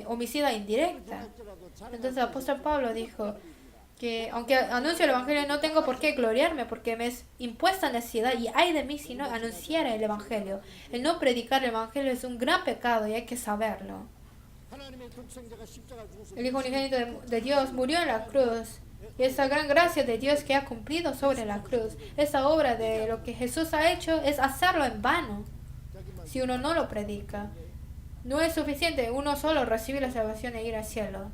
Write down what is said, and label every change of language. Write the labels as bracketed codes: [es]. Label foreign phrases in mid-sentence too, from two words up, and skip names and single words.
[es] homicida indirecta. [ko] 할지라도 잘 [es] Entonces el apóstol Pablo dijo que aunque anuncio el evangelio no tengo por qué gloriarme porque me es impuesta necesidad y ay de mí si no anunciara el evangelio. El no predicar el evangelio es un gran pecado y hay que saberlo. [ko] 하나님의 독생자가 십자가 죽어서 [es] El Hijo unigénito de Dios murió en la cruz. Y esa gran gracia de Dios que ha cumplido sobre la cruz, esa obra de lo que Jesús ha hecho es hacerlo en vano. Si uno no lo predica, no es suficiente uno solo recibir la salvación e ir al cielo.